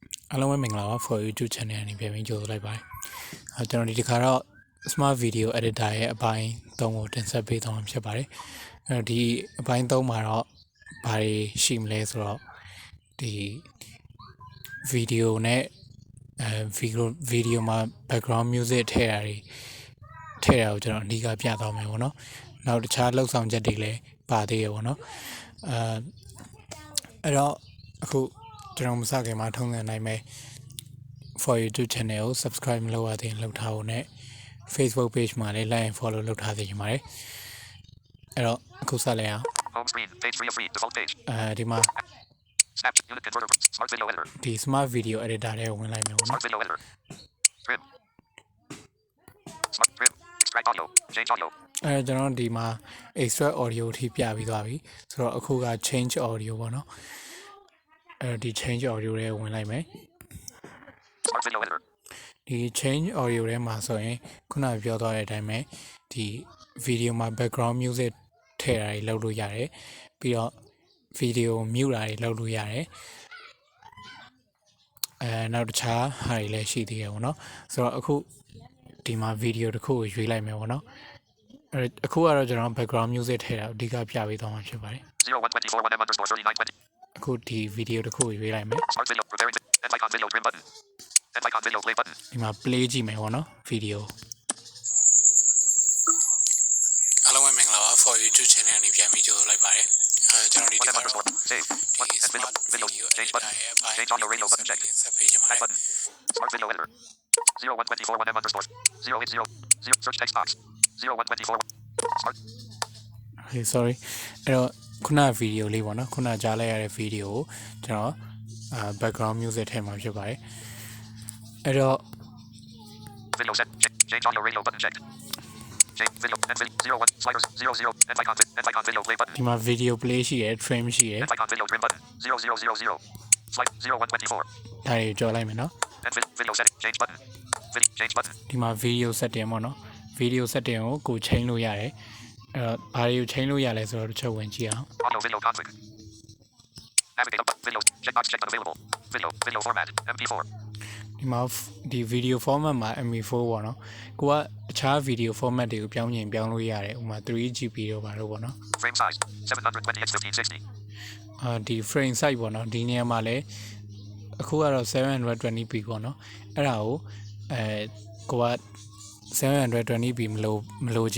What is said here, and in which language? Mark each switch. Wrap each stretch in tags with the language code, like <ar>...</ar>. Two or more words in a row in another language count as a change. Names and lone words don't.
<my>Hello မင်္ဂလာပါ</my> <en>for YouTube channel</en> <my>အနေနဲ့ပြန်ပြီးကြိုဆိုလိုက်ပါတယ်ကျွန်တော်ဒီခါတော့</my> <en>smart video editor</en> <my>ရဲ့အပိုင်း3ကိုတင်ဆက်ပေးသွားမှာဖြစ်ပါတယ်ဒီအပိုင်း3မှာတော့ဘာတွေရှိမလဲဆိုတော့ဒီ video နဲ့ video မှာ</my> <en>background music</en> <my>ထည့်တာကိုကျွန်တော်အဓိကပြသွားမယ်ပေါ့နော်နောက်တခြားလောက်ဆောင်ချက်တွေလည်းပါသေးရပေါ့နော် အဲ့တော့အခုကျွန်တော်မစခင်မှာထုံးစံနိုင်မယ်</my> <en>for YouTube channel</en> <my>ကို subscribe မလုပ်ရသေးရင်လုပ်ထားဖို့နဲ့</my> <en>Facebook page</en> <my>မှာလည်း</my> <en>like and follow</en> <my>လုပ်ထားသေးချင်ပါတယ်အဲ့တော့အခုဆက်လိုက်အောင်</my> <en>home screen page 3 of 3 default page</en> <my>ဒီမှာ</my> <en>snap unit converter smart video editor</en> <my>ဒီ</my> <en>smart video editor</en> <my>တွေကိုဝင်လိုက်မယ်ပေါ့နော်</my> <en>smart video editor trim smart trim extract audio change audio</en> <my>ကျွန်တော်ဒီမှာ</my> <en>extract audio</en> <my>ထိပြပြီးသွားပြီဆိုတော့အခုက</my> <en>change audio</en> <my>ပေါ့နော်ဒီ</my> <en>change audio</en> <my>တွေဝင်လိုက်မယ်</my> <en>smart video editor</en> <my>ဒီ</my> <en>change audio</en> <my>ထဲမှာဆိုရင်ခုနပြောသွားတဲ့အတိုင်းပဲဒီ video မှာ</my> <en>background music</en> <my>ထည့်တာတွေလုပ်လို့ရတယ်ပြီးတော့</my> <en>video mute</en> <my>တာတွေလုပ်လို့ရတယ်နောက်တခြားဟာတွေလည်းရှိသေးတယ်ပေါ့နော်ဆိုတော့အခုဒီမှာ video တစ်ခုကိုရွေးလိုက်မယ်ပေါ့နော်အခုကတော့ကျွန်တော်</my> <en>background music</en> <my>ထည့်တာအဓိကပြပေးသွားမှာဖြစ်ပါတယ် 0124 1m_3920 အခုဒီ video တစ်ခုကိုရွေးလိုက်မယ်</my> <en>smart video preparing and icon video trim button and icon video play button</en> <my>ဒီမှာ play ကြည့်မယ်ပေါ့နော် video အားလုံးပဲမင်္ဂလာပါ</my> <en>for YouTube channel</en> <my>နေပြန်ပြီးကြိုဆိုလိုက်ပါတယ်ကျွန်တော်ဒီတစ်ခါတော့</my> <en>save smart video change button change audio radio button check back button smart video editor 0124 1m_080 search text box 0124 smart okay sorry</en> <my>အဲ့တော့ခုန video လေးပေါ့နော်ခုနကြားလိုက်ရတဲ့ video ကိုကျွန်တော်</my> <en>background music</en> <my>ထည့်မှာဖြစ်ပါတယ်အဲ့တော့</my> <en>video set change audio radio button checked change video and video 01 sliders 00 and icon video play button</en> <my>ဒီမှာ</my> <en>video play</en> <my>ရှိရယ် frame ရှိရယ်</my> <en>and icon video trim button 0000 slide 0124</en> <my>ဒါတွေကြော်လိုက်မယ်နော်</my> <en>and video setting change button video change button</en> <my>ဒီမှာ</my> <en>video setting</en> <my>ပေါ့နော်</my> <en>video setting</en> <my>ကိုချိန်လို့ရတယ်ဘာတွေကိုချိန်လို့ရလဲဆိုတော့တစ်ချက်ဝင်ကြည့်အောင်</my> <en>audio video config navigate up video checkbox checked unavailable video format mp4</en> <my>ဒီမှာဒီ</my> <en>video format</en> <my>မှာ mp4 ပေါ့နော်ကိုကအခြား</my> <en>video format</en> <my>တွေကိုပြောင်းလို့ရတယ်ဥပမာ 3GB တော့ပါတော့ပေါ့နော်</my> <en>frame size 720x1560</en> <my>ဒီ</my> <en>frame size</en> <my>ပေါ့နော်ဒီနေရာမှာလဲအခုကတော့ 720p ပေါ့နော်အဲ့ဒါကိုကိုက 720p မလိုချင်</my>